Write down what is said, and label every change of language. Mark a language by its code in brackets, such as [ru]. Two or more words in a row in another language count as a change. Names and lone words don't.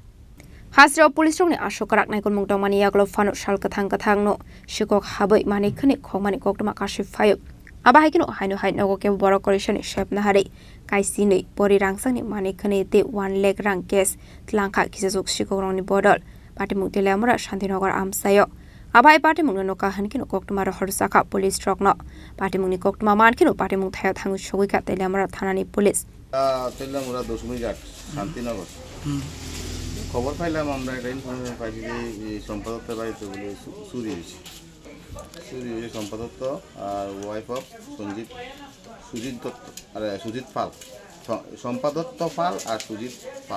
[trp] Hasra police rong ni asokrak nai kon mungtong mani yaklo fano shal kathang no shikok habai mani khani khong mani kok tama kashif phayuk aba haikino haino hai nogo ke borok koration shep na hare kaisi nei pori rangsang ni mani khani te 1 lakh rang case tlangkha kisasuk shikok rong ni bodol pati mungte lamura shantinogor amsayo aba ai pati mungno ka hankino kok tama ro horsaka police truck no pati mungni kok tama man kino pati mung thaya thangu shogoi ka te lamura thanani police [bn] তেলামুরা 10 মিনিট শান্তিনগর খবর পাইলাম আমরা একটা ইনফরমেশন পাইছি যে সম্পাদকের বাড়িতে বলে চুরি হয়েছে সম্পাদক আর [en] wife of [bn] সুজিত পাল সম্পাদক পাল আর সুজিত পাল